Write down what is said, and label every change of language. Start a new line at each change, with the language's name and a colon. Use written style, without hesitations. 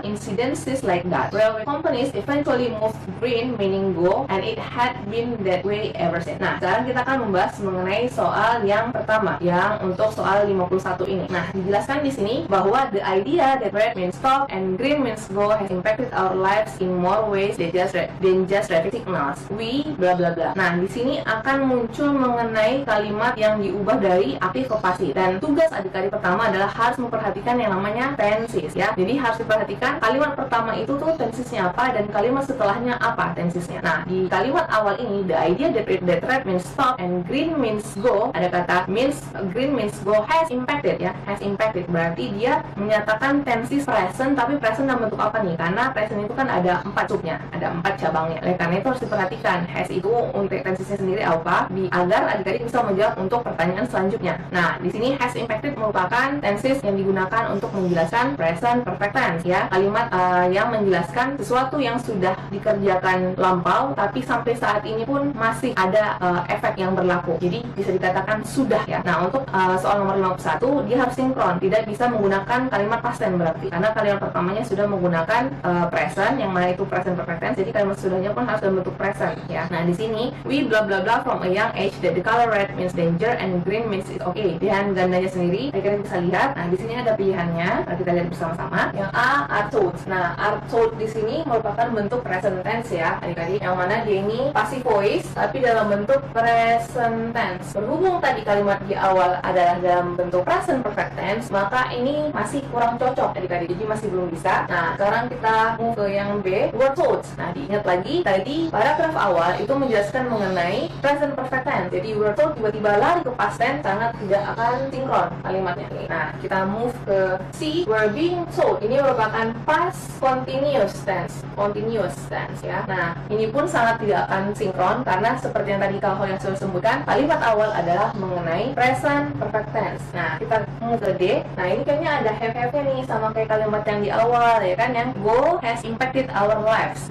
English: Incidences like that. Railway companies eventually moved green meaning go, and it had been that way ever since.
Indonesian: Nah, sekarang kita akan membahas mengenai soal yang pertama, yang untuk soal 51 ini. Nah, dijelaskan di sini bahwa
English: the idea that red means stop and green means go has impacted our lives in more ways than just traffic signals. We bla bla bla.
Indonesian: Nah, di sini akan muncul mengenai kalimat yang diubah dari aktif ke pasif. Dan tugas adik-adik pertama adalah harus memperhatikan yang namanya tenses ya. Jadi harus diperhatikan kalimat pertama itu tuh tensesnya apa dan kalimat setelahnya apa tensesnya. Nah, di kalimat awal ini
English: the idea that red means stop and green means go,
Indonesian: ada kata
English: green means go has impacted
Indonesian: ya, has impacted berarti dia menyatakan tenses present, tapi present dalam bentuk apa nih? Karena present itu kan ada 4 subnya, ada 4 cabangnya. Oleh karena itu harus diperhatikan has itu untuk tensesnya sendiri apa, agar adik-adik bisa menjawab untuk pertanyaan selanjutnya. Nah, di sini has impacted merupakan tenses yang digunakan untuk menjelaskan present perfect tense ya, kalimat yang menjelaskan sesuatu yang sudah dikerjakan lampau tapi sampai saat ini pun masih ada efek yang berlaku. Jadi bisa dikatakan sudah ya. Nah, untuk soal nomor 51 dia harus sinkron, tidak bisa menggunakan kalimat past tense berarti karena kalimat pertamanya sudah menggunakan present yang mana itu present perfect tense, jadi kalimat sudahnya pun harus dalam bentuk present ya. Nah, di sini
English: we blah blah blah from a young age that the color red means danger and green means it's okay.
Indonesian: Pilihan gandanya sendiri kalian bisa lihat. Nah, di sini ada pilihannya. Nah, kita lihat bersama-sama. Yang A, are told. Nah, are told di sini merupakan bentuk present tense ya adik-adik, yang mana dia ini passive voice tapi dalam bentuk present tense. Berhubung tadi kalimat di awal adalah dalam bentuk present perfect tense, maka ini masih kurang cocok adik-adik, jadi masih belum bisa. Nah, sekarang kita move ke yang B, were told. Nah, diingat lagi tadi paragraf awal itu menjelaskan mengenai present perfect tense, jadi were told tiba-tiba lari ke past tense sangat tidak akan sinkron kalimatnya. Nah, kita move ke C, were being told. Ini merupakan past continuous tense ya. Nah, ini pun sangat tidak akan sinkron karena seperti yang tadi Kak Holila sudah sebutkan, kalimat awal adalah mengenai present perfect tense. Nah, kita move ke D. Nah, ini kayaknya ada have-nya nih sama kayak kalimat yang di awal ya kan, yang
English: go has impacted our lives.